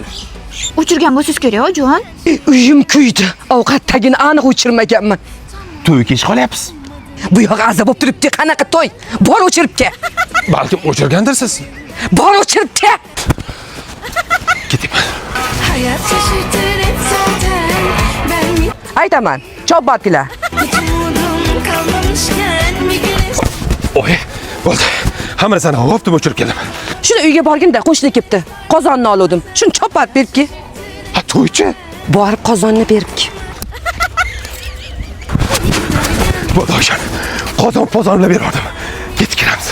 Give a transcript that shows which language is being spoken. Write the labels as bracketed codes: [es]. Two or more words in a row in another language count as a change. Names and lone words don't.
[uz] O'chirgan bo'lsangiz kerak Oyjon. Uyim kuydi. Ovqatdagini aniq o'chirmaganman. To'y kech qolyapsiz. Bu yoq aza bo'lib turibdi. Qanaqa to'y? Bor o'chirib kel. Balkim o'chirgandirsiz. Bor o'chirib kel. Ketaman. [tr] Hayat şaşırtır hep zaten. Ben [uz] Aytaman. Chopbatkilar. [tr] hiç umudum kalmamışken bir güneş [uz] Oy, bo'ldi. Hammani sana hop deb o'chirib keldim. Shuni uyga borganda qo'shni kelibdi. Qozonni oldim. Shuni chopbat berib kel. Ha, to'ychi. Borib qozonni berib kel. Bo'ldi Oyjon. Qozonni berdim. Ketib kelamiz.